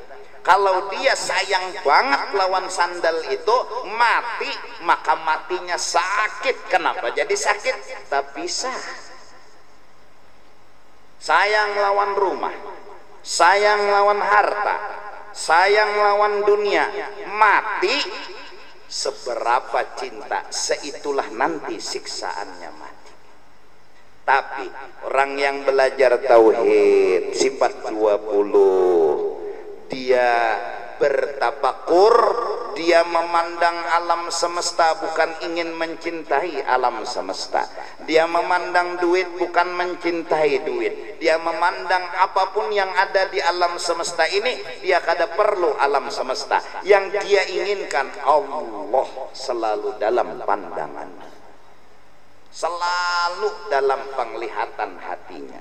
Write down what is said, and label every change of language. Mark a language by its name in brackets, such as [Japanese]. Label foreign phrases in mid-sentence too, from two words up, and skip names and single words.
[Indonesian] Kalau dia sayang banget lawan sandal itu mati maka matinya sakit. Kenapa jadi sakit? Tak bisa. Sayang lawan rumah, sayang lawan harta, sayang lawan dunia, mati seberapa cinta seitulah nanti siksaannya mati. Tapi orang yang belajar tauhid sifat 20 dia bertafakur, dia memandang alam semesta bukan ingin mencintai alam semesta, dia memandang duit bukan mencintai duit, dia memandang apapun yang ada di alam semesta ini dia kada perlu alam semesta, yang dia inginkan Allah selalu dalam pandangan, selalu dalam penglihatan hatinya.